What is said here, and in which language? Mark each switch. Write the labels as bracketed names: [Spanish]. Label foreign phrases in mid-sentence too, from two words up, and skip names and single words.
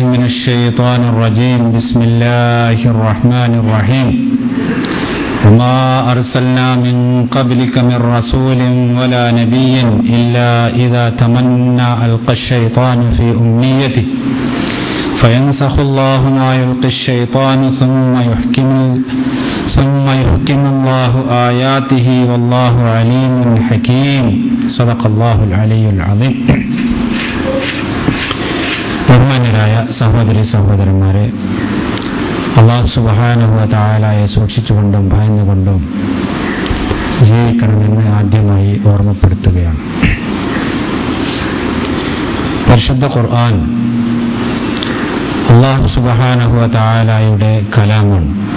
[Arabic] من الشيطان الرجيم بسم الله الرحمن الرحيم وما أرسلنا من قبلك من رسول ولا نبي إلا إذا تمنى ألقى الشيطان في أمنيته فينسخ الله ما يلقي الشيطان ثم يحكم الله آياته والله عليم حكيم صدق الله العلي العظيم. [Malayalam] ബഹുമാന്യരായ സഹോദരി സഹോദരന്മാരെ, [Arabic] الله سبحانه وتعالى [Malayalam] സൂക്ഷിച്ചുകൊണ്ടും ഭയന്നുകൊണ്ടും ജീവിക്കണമെന്ന് ആദ്യമായി ഓർമ്മപ്പെടുത്തുകയാണ്. പരിശുദ്ധ ഖുർആൻ [Arabic] الله سبحانه وتعالى [Malayalam] കലാമാണ്.